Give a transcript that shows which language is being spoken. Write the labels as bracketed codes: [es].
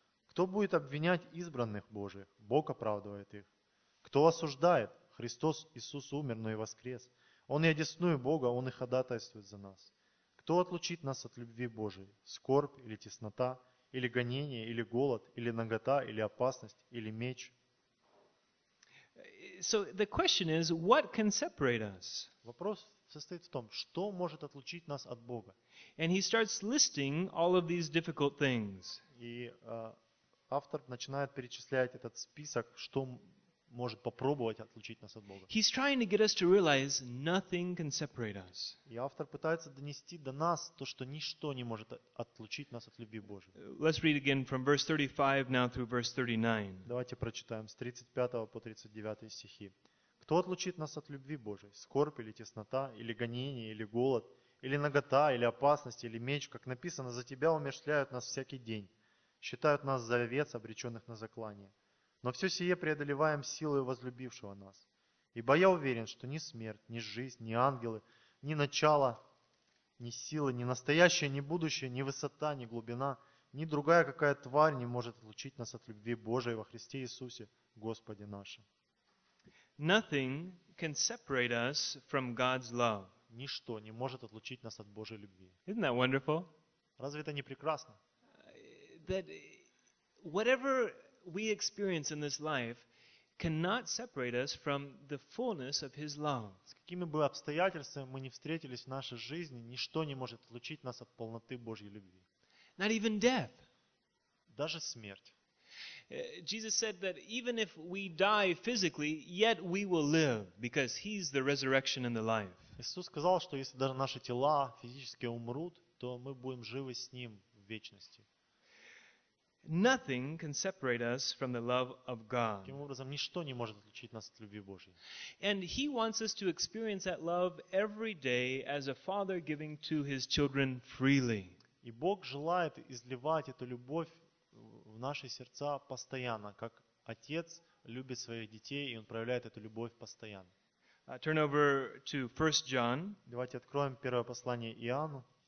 [ru] Кто будет обвинять избранных Божиих? Бог оправдывает их. Кто осуждает? Христос Иисус умер, но и воскрес. Он и одесную Бога, Он и ходатайствует за нас. Кто отлучит нас от любви Божией? Скорбь или теснота, или гонение, или голод, или нагота, или опасность, или меч? [en] So the question is, what can separate us? [ru] Вопрос состоит в том, что может отлучить нас от Бога? [en] And he starts listing all of these difficult things. [ru] И автор начинает перечислять этот список, что может попробовать отлучить нас от Бога. [en] He's trying to get us to realize nothing can separate us. [ru] И автор пытается донести до нас то, что ничто не может отлучить нас от любви Божьей. [en] Let's read again from verse 35 now through verse 39. [ru] Давайте прочитаем с 35 по 39 стихи. Кто отлучит нас от любви Божьей? Скорбь или теснота, или гонение, или голод, или нагота, или опасность, или меч, как написано, за тебя умерщвляют нас всякий день, считают нас за овец, обреченных на заклание. Но все сие преодолеваем силой возлюбившего нас. Ибо я уверен, что ни смерть, ни жизнь, ни ангелы, ни начало, ни силы, ни настоящее, ни будущее, ни высота, ни глубина, ни другая какая тварь не может отлучить нас от любви Божией во Христе Иисусе, Господе нашем. [en] Nothing can separate us from God's love. [ru] Ничто не может отлучить нас от Божьей любви. [en] Isn't that wonderful? [ru] Разве это не прекрасно? [en] That whatever we experience in this life cannot separate us from the fullness of His love. [ru] С какими бы обстоятельствами мы ни встретились в нашей жизни, ничто не может отлучить нас от полноты Божьей любви. [en] Not even death. [ru] Даже смерть. [en] Jesus said that even if we die physically, yet we will live because He's the resurrection and the life. [ru] Иисус сказал, что если даже наши тела физически умрут, то мы будем живы с Ним в вечности. [en] Nothing can separate us from the love of God. [ru] Таким образом, ничто не может отличить нас от любви Божьей. [en] And He wants us to experience that love every day as a father giving to His children freely. [ru] И Бог желает изливать эту любовь в наши сердца постоянно, как отец любит своих детей, и он проявляет эту любовь постоянно. [en] Turn over to 1 John. [ru] Давайте откроем первое послание Иоанну.